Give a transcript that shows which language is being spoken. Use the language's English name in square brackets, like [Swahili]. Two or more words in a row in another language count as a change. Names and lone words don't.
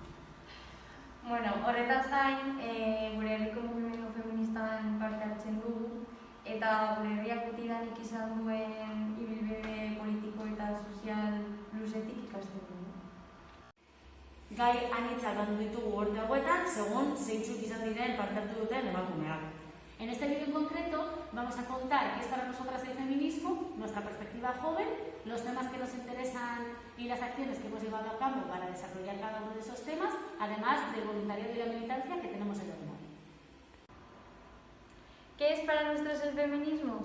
[Basque] Horretaz gain, gure herriko mugimendu feministan parte hartzen dugu, eta gure herriak betidanik izan duen ibilbide politiko eta sozial luzetik ikasten dugu. Gai anitzak batu ditugu urte hauetan, segun zeintzuk izan diren parte hartu duten emakumeak. [Spanish] En este vídeo en concreto vamos a contar qué es para nosotras el feminismo, nuestra perspectiva joven, los temas que nos interesan y las acciones que hemos llevado a cabo para desarrollar cada uno de esos temas, además del voluntariado y la militancia que tenemos en Loremore. ¿Qué es para nosotros el feminismo?